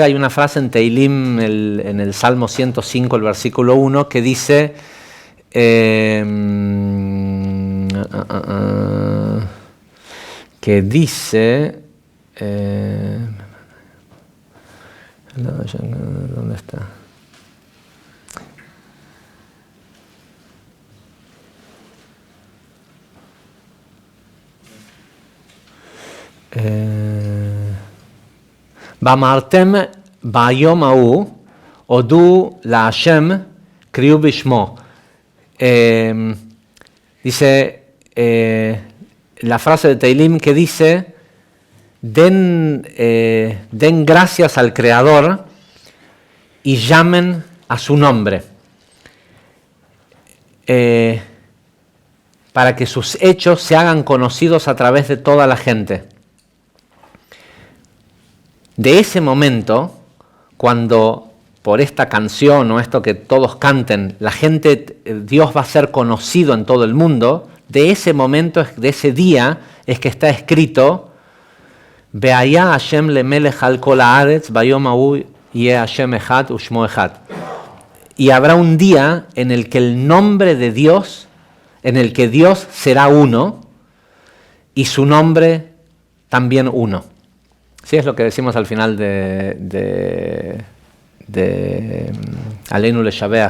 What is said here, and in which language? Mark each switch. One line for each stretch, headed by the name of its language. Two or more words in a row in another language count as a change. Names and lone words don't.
Spanish: Hay una frase en Teilim, en el Salmo 105, el versículo 1, que dice, ¿dónde está?
Hebrew: ואמרתם ביום ההוא הודו להשם קראו בשמו.
Spanish: Dice la frase de Teilim que dice, den gracias al Creador y llamen a su nombre, para que sus hechos se hagan conocidos a través de toda la gente. De ese momento, cuando por esta canción o esto que todos canten, Dios va a ser conocido en todo el mundo, de ese momento, de ese día, es que está escrito,
Hebrew: והיה השם למלך על כל הארץ, ביום ההוא יהיה השם אחד ושמו אחד.
Spanish: Y habrá un día en el que el nombre de Dios en el que Dios será uno y su nombre también uno. Sí, es lo que decimos al final de Aleinu Leshabeach.